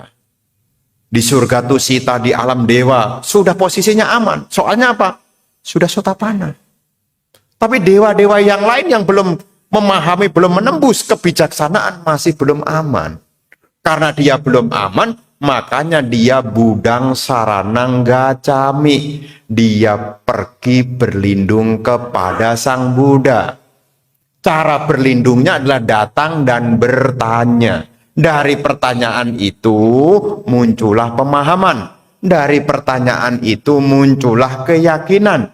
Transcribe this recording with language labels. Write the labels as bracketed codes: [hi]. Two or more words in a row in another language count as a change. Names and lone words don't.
[id] Di surga Tusita, di alam dewa, sudah posisinya aman. Soalnya apa? Sudah sotapana. Tapi dewa-dewa yang lain yang belum memahami, belum menembus kebijaksanaan, masih belum aman. Karena dia belum aman, Makanya dia [pi] budang saranang gacami. [id] Dia pergi berlindung kepada Sang Buddha. Cara berlindungnya adalah datang dan bertanya. Dari pertanyaan itu muncullah pemahaman. Dari pertanyaan itu muncullah keyakinan.